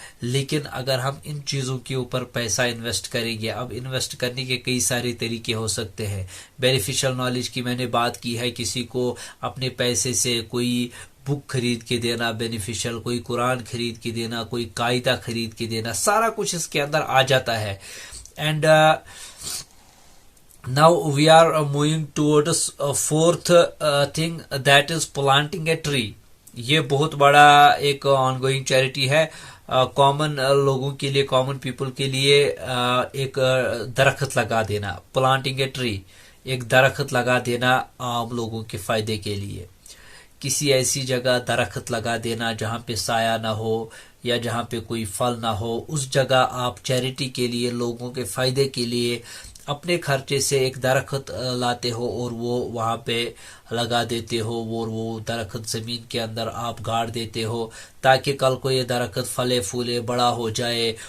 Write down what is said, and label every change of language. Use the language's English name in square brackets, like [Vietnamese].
[Urdu] لیکن اگر ہم ان چیزوں کے اوپر پیسہ انویسٹ کریں گے، اب انویسٹ کرنے کے کئی سارے طریقے ہو سکتے ہیں. بینیفیشل نالج کی میں نے بات کی ہے، کسی کو اپنے پیسے سے کوئی بک خرید کے دینا بینیفیشل، کوئی قرآن خرید کے دینا، کوئی قاعدہ خرید کے دینا، سارا کچھ اس کے اندر آ جاتا ہے. [English] And now we are moving towards fourth thing, that is planting a tree. [Urdu] یہ بہت بڑا ایک آن گوئنگ چیریٹی ہے. کامن لوگوں کے لیے، کامن پیپل کے لیے ایک درخت لگا دینا، [English] planting a tree, [Urdu] ایک درخت لگا دینا عام لوگوں کے فائدے کے لیے. کسی ایسی جگہ درخت لگا دینا جہاں پہ سایہ نہ ہو یا جہاں پہ کوئی پھل نہ ہو، اس جگہ آپ چیریٹی کے لیے، لوگوں کے فائدے کے لیے اپنے خرچے سے ایک درخت لاتے ہو اور وہ وہاں پہ لگا دیتے ہو، اور وہ درخت زمین کے اندر آپ گاڑ دیتے ہو تاکہ کل کو یہ درخت پھلے پھولے بڑا ہو جائے.